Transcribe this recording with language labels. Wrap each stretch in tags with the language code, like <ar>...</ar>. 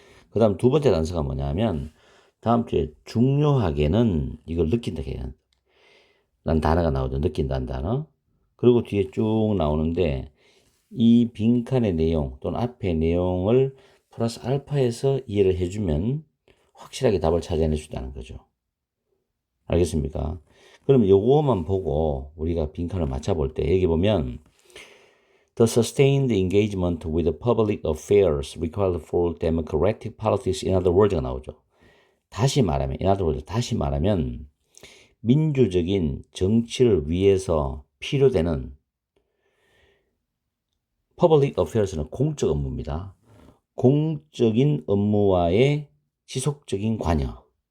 <ko>그 다음 두 번째 단서가 뭐냐면 다음 주에 중요하게는 이걸 느낀다 해요. 란 단어가 나오죠. 느낀다는 단어. 그리고 뒤에 쭉 나오는데 이 빈칸의 내용 또는 앞의 내용을 플러스 알파에서 이해를 해주면 확실하게 답을 찾아낼 수 있다는 거죠. 알겠습니까? 그럼 요거만 보고 우리가 빈칸을 맞춰볼 때 여기 보면</ko> <en>The sustained engagement with public affairs required for democratic politics in other words가</en> <ko>나오죠. 다시 말하면</ko> <en>in other words</en> <ko>다시 말하면 민주적인 정치를 위해서 필요되는 public affairs는 공적 업무입니다. 공적인 업무와의 지속적인 관여.</ko>